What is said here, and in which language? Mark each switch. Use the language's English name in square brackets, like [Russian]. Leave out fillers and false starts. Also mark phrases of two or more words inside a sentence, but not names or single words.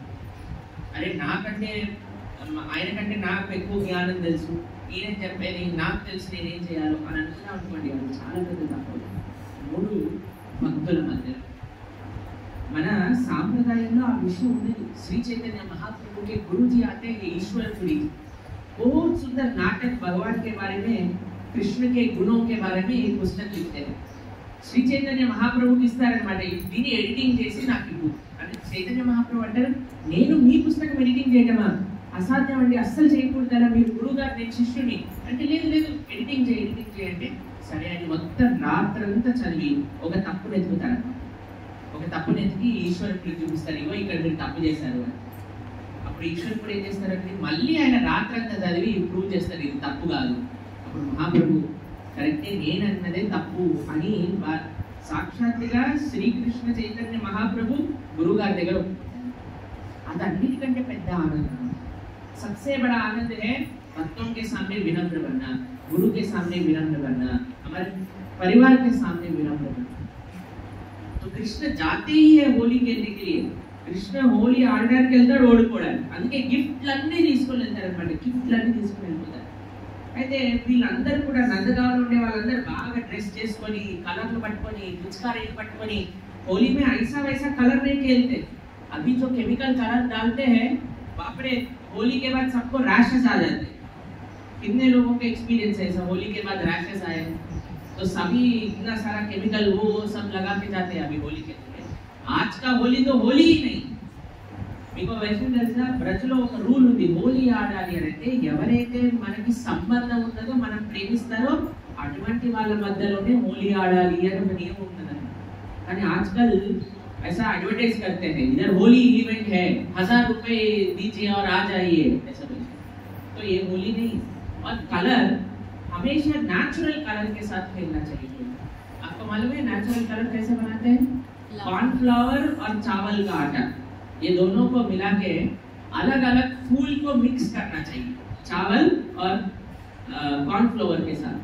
[Telugu] అరే నాకంటే ఆయన కంటే నాకు ఎక్కువ జ్ఞానం తెలుసు, ఈయన చెప్పేది నాకు తెలుసు నేనేం చేయాలో అని అనుకున్నా అనుకోండి, అది చాలా పెద్ద తప్పు. మూడు భక్తుల మధ్య మన సాంప్రదాయంలో ఆ విషయం ఉండేది. [Hindi] శ్రీ చైతన్య महाप्रभु के गुरु जी आते हैं ईश्वरपुरी, बहुत सुंदर नाटक भगवान के बारे में, कृष्ण के गुणों के बारे में एक पुस्तक लिखते हैं. [Telugu] శ్రీ చైతన్య మహాప్రభుకి ఇస్తారనమాట, దీన్ని ఎడిటింగ్ చేసి నాకు ఇవ్వు అంటే. చైతన్య మహాప్రభు అంటారు, నేను మీ పుస్తకం ఎడిటింగ్ చేయడమా, అసాధ్యం అండి, అస్సలు చేయకూడదు కదా, మీరు గురువు గారు నేను శిష్యుని అంటే. లేదు లేదు ఎడిటింగ్ చేయంటే సరే అని మొత్తం రాత్రంతా చదివి ఒక తప్పును ఎదుగుతారు. ఒక తప్పును ఎదిగి ఈశ్వరుడికి చూపిస్తారు, ఇగో ఇక్కడ మీరు తప్పు చేశారు అని. అప్పుడు ఈశ్వరుడు ఏం చేస్తారంటే మళ్ళీ ఆయన రాత్రంతా చదివి ప్రూవ్ చేస్తారు, ఇది తప్పు కాదు. అప్పుడు మహాప్రభు కరెక్టే, నేనన్నదే తప్పు అని సాక్షాత్తుగా శ్రీకృష్ణ చైతన్య మహాప్రభు గురువు గారి దగ్గర అది అన్నిటికంటే పెద్ద ఆనందం. [Hindi] सबसे बड़ा आनंद है भक्तों के सामने विनम्र बनना, गुरु के सामने विनम्र बनना, हमारे परिवार के सामने विनम्र बनना. तो कृष्ण जाते ही है होली खेलने के लिए. [Telugu] कृष्ण होली ఆడడానికి వెళ్తాడు, ఓడిపోవడానికి. అందుకే గిఫ్ట్లన్నీ తీసుకొని వెళ్తారన్నమాట, గిఫ్ట్లన్నీ తీసుకొని వెళ్ళిపోతారు. అయితే వీళ్ళందరూ కూడా నందగావ్లో ఉండే వాళ్ళందరూ బాగా డ్రెస్ చేసుకొని, కలర్లు పట్టుకొని, పిచికారీలు పట్టుకొని, [Hindi] होली में ऐसा वैसा कलर नहीं खेलते. अभी जो [English] chemical colour [Hindi] डालते हैं, बाप रे, होली के बाद सबको रैशेस आ जाते हैं. कितने लोगों का एक्सपीरियंस है ऐसा, होली के बाद रैशेस आए तो सभी इतना सारा केमिकल वो सब लगा के जाते हैं अभी होली के लिए. आज का होली तो होली ही नहीं. [Telugu] మీకు వైష్ణవ తెలుసా, బ్రజ్లో ఒక రూల్ ఉంది, హోలీ ఆడాలి అని అంటే ఎవరైతే మనకి సంబంధం ఉన్నదో, మనం ప్రేమిస్తారో అటువంటి వాళ్ళ మధ్యలోనే హోలీ ఆడాలి అని ఒక నియమం ఉన్నదండి. [Hindi] కానీ ఆజ్కల్ ऐसा एडवर्टाइज करते हैं, इधर होली इवेंट है, 1000 रुपए दीजिए और आ जाइए, ऐसा बोलते। तो ये होली नहीं। और कलर हमेशा [English] natural colour [Hindi] के साथ खेलना चाहिए। आपको मालूम है [English] natural colour [Hindi] कैसे बनाते हैं? कॉर्नफ्लावर और चावल का आटा, ये दोनों को मिला के अलग अलग फूल को मिक्स करना चाहिए, चावल और कॉर्नफ्लावर के साथ।